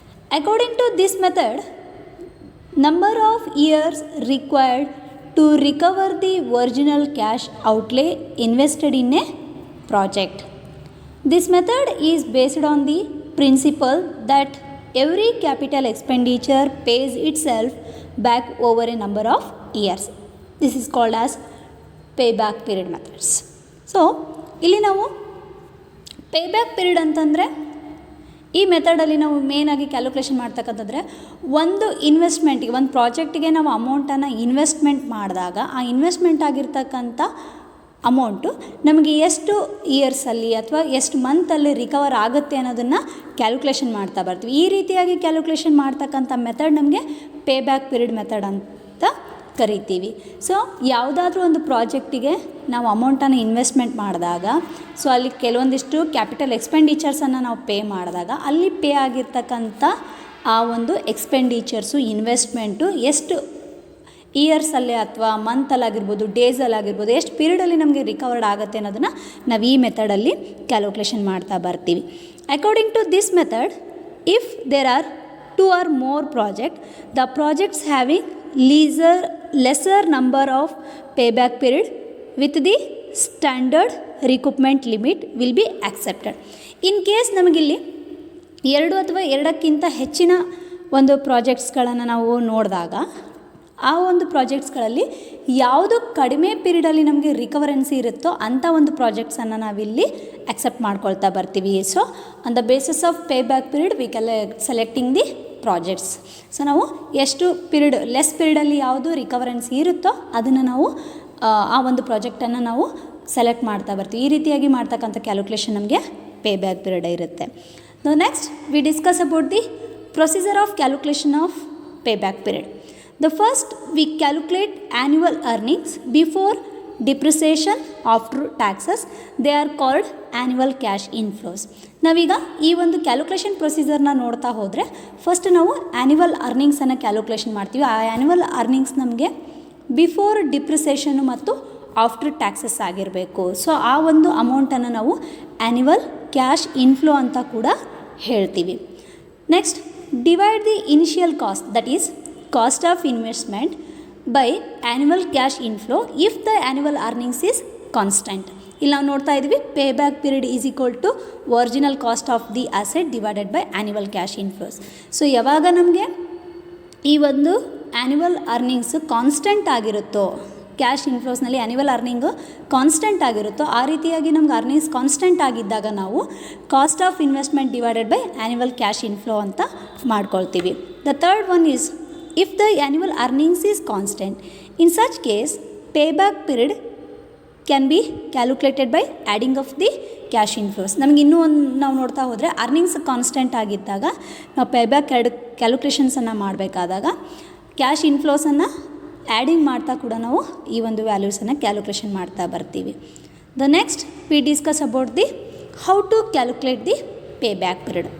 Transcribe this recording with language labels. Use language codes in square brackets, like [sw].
[en] According to this method, number of years required to recover the original cash outlay invested in a project. This method is based on the principle that every capital expenditure pays itself back over a number of years. This is called as payback period methods. [kn] So ಇಲ್ಲಿ ನಾವು ಪೇಬ್ಯಾಕ್ period ಅಂತಂದರೆ ಈ ಮೆಥಡಲ್ಲಿ ನಾವು ಮೇನಾಗಿ calculation ಮಾಡ್ತಕ್ಕಂಥದ್ರೆ ಒಂದು ಇನ್ವೆಸ್ಟ್ಮೆಂಟಿಗೆ, ಒಂದು ಪ್ರಾಜೆಕ್ಟಿಗೆ ನಾವು ಅಮೌಂಟನ್ನು ಇನ್ವೆಸ್ಟ್ಮೆಂಟ್ ಮಾಡಿದಾಗ ಆ ಇನ್ವೆಸ್ಟ್ಮೆಂಟ್ ಆಗಿರ್ತಕ್ಕಂಥ ಅಮೌಂಟು ನಮಗೆ ಎಷ್ಟು ಇಯರ್ಸಲ್ಲಿ ಅಥವಾ ಎಷ್ಟು ಮಂತಲ್ಲಿ ರಿಕವರ್ ಆಗುತ್ತೆ ಅನ್ನೋದನ್ನು ಕ್ಯಾಲ್ಕುಲೇಷನ್ ಮಾಡ್ತಾ ಬರ್ತೀವಿ. ಈ ರೀತಿಯಾಗಿ ಕ್ಯಾಲ್ಕುಲೇಷನ್ ಮಾಡ್ತಕ್ಕಂಥ ಮೆಥಡ್ ನಮಗೆ ಪೇಬ್ಯಾಕ್ ಪೀರಿಯಡ್ ಮೆಥಡ್ ಅಂತ ಕರಿತೀವಿ. ಸೊ ಯಾವುದಾದ್ರೂ ಒಂದು ಪ್ರಾಜೆಕ್ಟಿಗೆ ನಾವು ಅಮೌಂಟನ್ನು ಇನ್ವೆಸ್ಟ್ಮೆಂಟ್ ಮಾಡಿದಾಗ, ಸೊ ಅಲ್ಲಿ ಕೆಲವೊಂದಿಷ್ಟು ಕ್ಯಾಪಿಟಲ್ ಎಕ್ಸ್ಪೆಂಡಿಚರ್ಸನ್ನು ನಾವು ಪೇ ಮಾಡಿದಾಗ ಅಲ್ಲಿ ಪೇ ಆಗಿರ್ತಕ್ಕಂಥ ಆ ಒಂದು ಎಕ್ಸ್ಪೆಂಡಿಚರ್ಸು ಇನ್ವೆಸ್ಟ್ಮೆಂಟು ಎಷ್ಟು ಇಯರ್ಸಲ್ಲೇ ಅಥವಾ ಮಂತಲ್ಲಾಗಿರ್ಬೋದು, ಡೇಸಲ್ಲಾಗಿರ್ಬೋದು, ಎಷ್ಟು ಪೀರಿಯಡಲ್ಲಿ ನಮಗೆ ರಿಕವರ್ಡ್ ಆಗುತ್ತೆ ಅನ್ನೋದನ್ನು ನಾವು ಈ ಮೆಥಡಲ್ಲಿ ಕ್ಯಾಲ್ಕುಲೇಷನ್ ಮಾಡ್ತಾ ಬರ್ತೀವಿ. [en] According to this method, if there are 2 or more projects, the projects having lesser number of payback period with the standard recoupment limit will be accepted. In case [kn] ನಮಗಿಲ್ಲಿ 2 ಅಥವಾ 2ಕ್ಕಿಂತ ಹೆಚ್ಚಿನ ಒಂದು ಪ್ರಾಜೆಕ್ಟ್ಸ್ಗಳನ್ನು ನಾವು ನೋಡಿದಾಗ ಆ ಒಂದು ಪ್ರಾಜೆಕ್ಟ್ಸ್ಗಳಲ್ಲಿ ಯಾವುದು ಕಡಿಮೆ ಪೀರಿಯಡಲ್ಲಿ ನಮಗೆ ರಿಕವರೆನ್ಸಿ ಇರುತ್ತೋ ಅಂಥ ಒಂದು ಪ್ರಾಜೆಕ್ಟ್ಸನ್ನು ನಾವಿಲ್ಲಿ ಅಕ್ಸೆಪ್ಟ್ ಮಾಡ್ಕೊಳ್ತಾ ಬರ್ತೀವಿ. [en] So on the basis of payback period we selecting the projects. [kn] So ನಾವು ಎಷ್ಟು ಪೀರಿಯಡ್, ಲೆಸ್ ಪೀರಿಯಡಲ್ಲಿ ಯಾವುದು ರಿಕವರೆನ್ಸಿ ಇರುತ್ತೋ ಅದನ್ನು ನಾವು ಆ ಒಂದು ಪ್ರಾಜೆಕ್ಟನ್ನು ನಾವು ಸೆಲೆಕ್ಟ್ ಮಾಡ್ತಾ ಬರ್ತೀವಿ. ಈ ರೀತಿಯಾಗಿ ಮಾಡ್ತಕ್ಕಂಥ ಕ್ಯಾಲ್ಕುಲೇಷನ್ ನಮಗೆ ಪೇಬ್ಯಾಕ್ ಪೀರಿಯಡ್ ಇರುತ್ತೆ. [en] Next we discuss about the procedure of calculation of payback period. The first, we calculate annual earnings before depreciation after taxes. They are called annual cash inflows. [kn] ನಾವೀಗ ಈ ಒಂದು ಕ್ಯಾಲ್ಕುಲೇಷನ್ ಪ್ರೊಸೀಜರ್ನ ನೋಡ್ತಾ ಹೋದರೆ ಫಸ್ಟ್ ನಾವು ಆ್ಯನ್ಯುವಲ್ ಅರ್ನಿಂಗ್ಸನ್ನು ಕ್ಯಾಲ್ಕುಲೇಷನ್ ಮಾಡ್ತೀವಿ. ಆ annual earnings ನಮಗೆ before ಡಿಪ್ರಿಸಿಯೇಷನು ಮತ್ತು ಆಫ್ಟರ್ ಟ್ಯಾಕ್ಸಸ್ ಆಗಿರಬೇಕು. ಸೊ ಆ ಒಂದು ಅಮೌಂಟನ್ನು ನಾವು ಆ್ಯನ್ಯುವಲ್ ಕ್ಯಾಶ್ ಇನ್ಫ್ಲೋ ಅಂತ ಕೂಡ ಹೇಳ್ತೀವಿ. [en] Next, divide the initial cost, that is cost of investment by annual cash inflow if the annual earnings is constant. [kn] ಇಲ್ಲಿ ನಾವು ನೋಡ್ತಾ ಇದ್ದೀವಿ [en] Payback period is equal to original cost of the asset divided by annual cash inflows. [kn] So ಯಾವಾಗ ನಮಗೆ ಈ ಒಂದು annual earnings constant ಆಗಿರುತ್ತೋ, cash ಇನ್ಫ್ಲೋಸ್ನಲ್ಲಿ annual earning constant ಆಗಿರುತ್ತೋ, ಆ ರೀತಿಯಾಗಿ ನಮ್ಗೆ ಅರ್ನಿಂಗ್ಸ್ ಕಾನ್ಸ್ಟೆಂಟ್ ಆಗಿದ್ದಾಗ ನಾವು cost of investment divided by annual cash inflow ಅಂತ ಮಾಡ್ಕೊಳ್ತೀವಿ. [en] The third one is if the annual earnings is constant. In such case, payback period can be calculated by adding of the cash inflows. [kn] ನಮಗೆ ಇನ್ನೂ ಒಂದು ನಾವು ನೋಡ್ತಾ ಹೋದರೆ earnings constant ಆಗಿದ್ದಾಗ ನಾವು ಪೇಬ್ಯಾಕ್ ಕ್ಯಾಲ್ಕುಲೇಷನ್ಸನ್ನು ಮಾಡಬೇಕಾದಾಗ ಕ್ಯಾಶ್ ಇನ್ಫ್ಲೋಸನ್ನು ಆ್ಯಡಿಂಗ್ ಮಾಡ್ತಾ ಕೂಡ ನಾವು ಈ ಒಂದು ವ್ಯಾಲ್ಯೂಸನ್ನು ಕ್ಯಾಲ್ಕುಲೇಷನ್ ಮಾಡ್ತಾ ಬರ್ತೀವಿ. [en] The next we discuss about the how to calculate the payback period.